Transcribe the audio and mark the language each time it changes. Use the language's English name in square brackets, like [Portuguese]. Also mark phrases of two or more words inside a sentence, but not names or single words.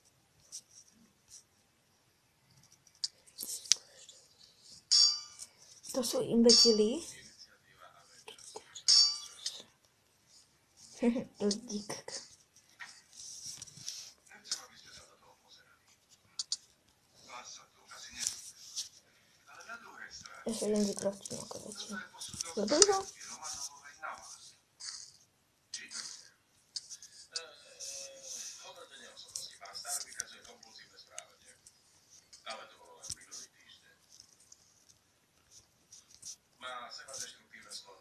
[Czech] To jsou imbecili. Dík. [Slovak] Nechcem, aby ste sa do toho pozerali. Vás sa to už asi nezúčastní. Ale na druhej strane... [Czech] Já se jen vykrátím jako větší. [Slovak] To je posudok [Czech] Dobrý ho? [Slovak] Romanovej na vás. Čítajte. Hodnotenie osobnosti. Pán Star vykazuje kompulzívne správanie. Ale to bolo len minulý týždeň. Má sebadeštruktívne sklony.